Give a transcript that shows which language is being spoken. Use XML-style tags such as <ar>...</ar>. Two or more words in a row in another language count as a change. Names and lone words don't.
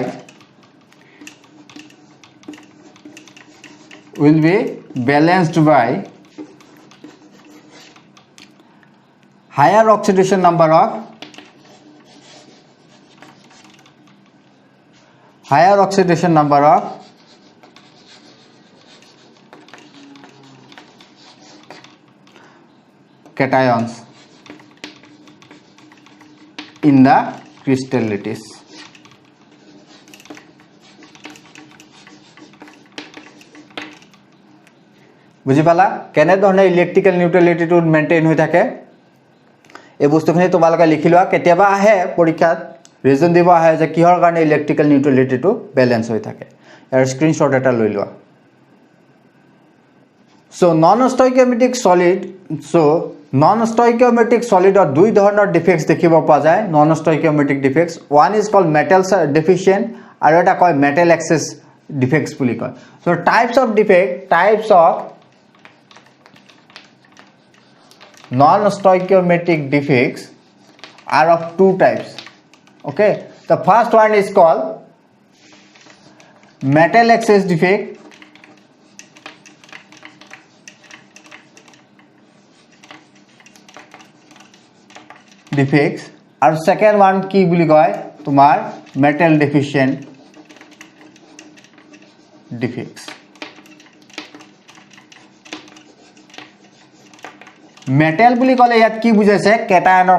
<en>by higher oxidation number of cations in the crystal lattice</en> <as>বুজি পালা কেনে ধৰণে</as> <en>electrical neutrality</en> <as>মেইনটেইন হৈ থাকে এই বস্তুখিনি তোমালোকে লিখি লোৱা কেতিয়াবা আহে পৰীক্ষাত ৰিজন দিব আহে যে কিহৰ কাৰণে</as> <en>electrical neutrality</en> <as>ব্যালেন্স হৈ থাকে ইয়াৰ স্ক্ৰিনশ্বট এটা লৈ লোৱা</as> <en>so non-stoichiometric solid</en> <as>দুই ধৰণৰ ডিফেক্টস দেখিব পোৱা যায়</as> <en>non-stoichiometric defects one is called metal deficient</en> <as>আৰু এটা কয়</as> <en>metal excess defects</en> <as>বুলি কয়</as> <en>so types of non-stoichiometric defects are of two types okay the first one is called metal excess defect</en> <as>ডিফেক্টস আৰু</as> <en>second one</en> <as>কি বুলি কয় তোমাৰ</as> <en>metal deficient defects</en> <as>মেটেল বুলি ক'লে ইয়াত কি বুজাইছে কেটায়নৰ</as>